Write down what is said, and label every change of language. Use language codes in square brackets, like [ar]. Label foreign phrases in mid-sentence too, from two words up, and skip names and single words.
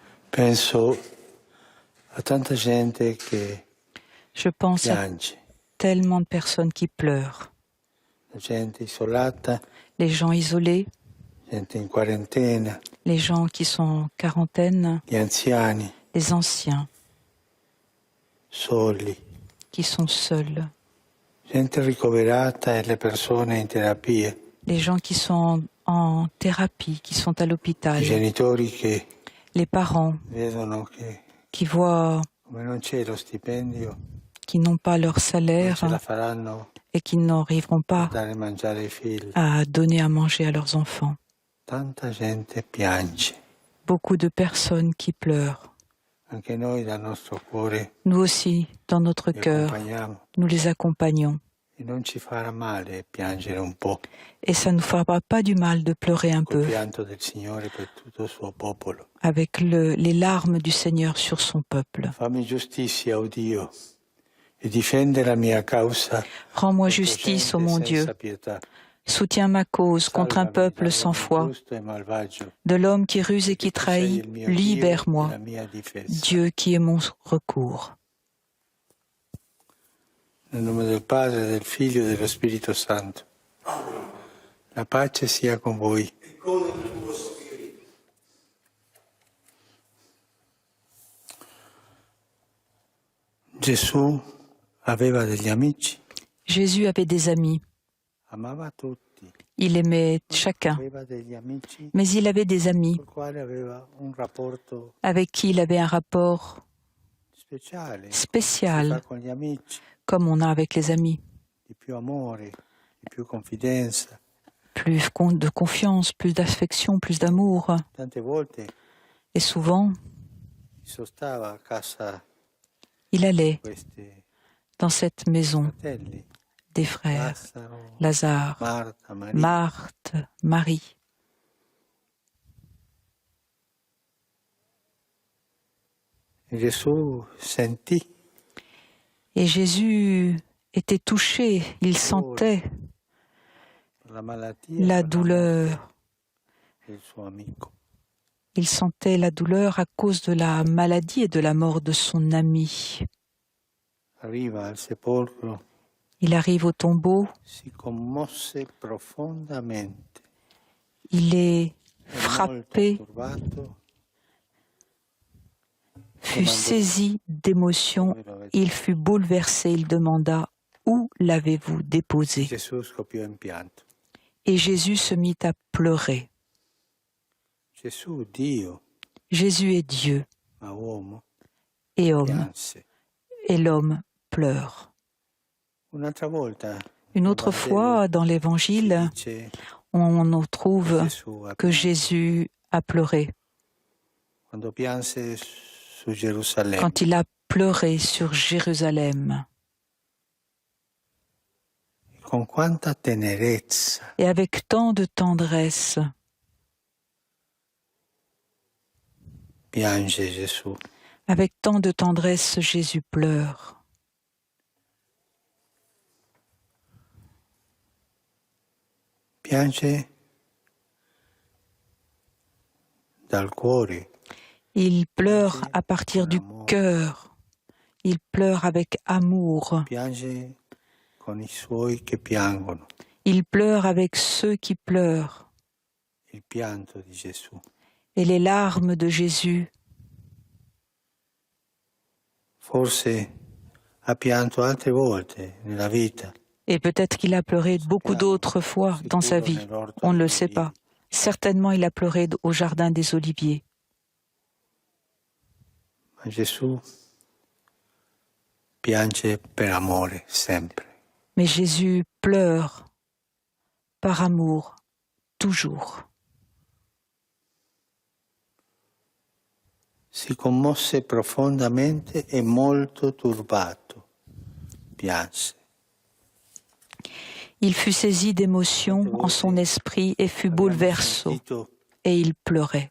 [it] Penso a tanta gente che [fr] Je pense à [it] piange, [fr] tellement de personnes qui pleurent. [it] la gente isolata, [fr] Les gens isolés, [it] gente in quarantena, [fr] les gens qui sont en quarantaine, [it] gli anziani, [fr] les anciens [it] soli, [fr] qui sont seuls, [it] gente ricoverata e le persone in terapia, [fr] les gens qui sont en thérapie, qui sont à [it] i [fr] l'hôpital, [it] genitori che [fr] les parents [it] vedono che [fr] qui voient [it] come non c'è lo stipendio [fr] qui n'ont pas leur [it] non [fr] salaire [it] ce la faranno [fr] et qui n'arriveront [it] a [fr] pas [it] dare mangiare ai figli. [fr] à donner à manger à leurs enfants. [it] Tanta gente piange. [fr] Beaucoup de personnes qui pleurent. [it] Anche noi dal nostro cuore [fr] Nous aussi, dans notre [it] li [fr] cœur, [it] accompagniamo [fr] nous les accompagnons. [it] e non ci farà male piangere un po' [fr] Et ça ne nous fera pas du mal de pleurer un [it] col [fr] peu [it] pianto del Signore per tutto il suo popolo. [fr] avec les larmes du Seigneur sur son peuple. [it] Fammi giustizia, o Dio, e difende la mia causa [fr] Rends-moi [it] contro [fr] justice, ô [it] gente [fr] mon Dieu. [it] senza pietà. [fr] Soutiens ma cause contre un [it] Salvami [fr] peuple sans [it] dall'uomo [fr] foi. [it] ingiusto e malvagio, [fr] De l'homme qui ruse et qui [it] perché tu sei [fr] trahit, [it] il mio Dio e [fr] libère-moi, [it] la mia difesa. [fr] Dieu qui est mon recours. [it] Nel nome del Padre, del Figlio e dello Spirito Santo. La pace sia con voi. Gesù aveva degli amici, [fr] Jésus avait des amis. [it] amava tutti, [fr] Il aimait chacun. [it] aveva degli amici [fr] Mais il avait des amis [it] col quale aveva un rapporto [fr] avec qui il avait un rapport [it] speciale, si fa [fr] spécial, [it] con gli amici, [fr] comme on a avec les amis. [it] di più amore, di più confidenza. [fr] Plus de confiance, plus d'affection, plus d'amour. [it] Tante volte [fr] Et souvent, [it] si sostava a casa [fr] il allait [it] questi [fr] dans cette maison [it] fratelli, [fr] des frères, [it] Lazzaro, [fr] Lazare, [it] Marta, Maria. [fr] Marthe, Marie. [it] E Gesù sentì [fr] Et Jésus était touché, il sentait [it] la malattia, [fr] la [it] per [fr] douleur. [it] del suo amico. [fr] Il sentait la douleur à cause de la maladie et de la mort de son ami. [it] Arriva al sepolcro, [fr] Il arrive au tombeau, [it] si commosse profondamente. [fr] il est [it] E [fr] frappé, [it] molto turbato, [fr] fut saisi d'émotion, il fut bouleversé, il demanda « Où l'avez-vous déposé ?» [it] Gesù scoppiò in pianto. [fr] Et Jésus se mit à pleurer. [it] Gesù, Dio, [fr] Jésus est Dieu [it] ma uomo, [fr] et homme, [it] pianse. [fr] et l'homme pleure. [it] Un'altra volta, [fr] Une autre fois, dans l'Évangile, [it] dice [fr] on trouve [it] Gesù a [fr] que [it] pianto [fr] Jésus a pleuré [it] quando pianse su Gerusalemme. [fr] quand il a pleuré sur Jérusalem. [it] Con quanta tenerezza [fr] Et avec tant de tendresse, [it] piange Gesù. [fr] avec tant de tendresse, Jésus pleure. [it] Piange dal cuore. [fr] Il pleure à partir du cœur. Il pleure avec amour. [it] Piange con i suoi che piangono. [fr] Il pleure avec ceux qui pleurent. [it] Il pianto di Gesù. [fr] Et les larmes de Jésus, [it] Forse ha pianto altre volte nella vita. [fr] et peut-être qu'il a pleuré beaucoup d'autres fois dans sa vie, on ne le sait pas. Certainement il a pleuré au jardin des Oliviers. [it] Ma Gesù piange per amore sempre. [fr] Mais Jésus pleure par amour, toujours. [it] Si commosse profondamente e molto turbato. Pianse. [fr] Il fut saisi d'émotion en son esprit et fut bouleversé, et il pleurait.